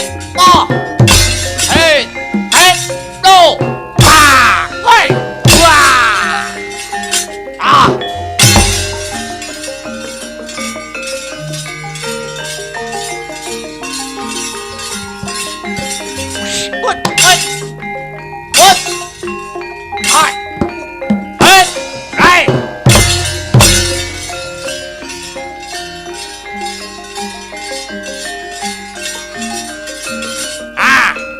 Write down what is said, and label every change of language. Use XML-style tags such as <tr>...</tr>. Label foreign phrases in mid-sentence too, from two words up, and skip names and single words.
<en>po hei hei do pa hei wah ah What? What? What? Hai. Hei. Hai. Ah.</en>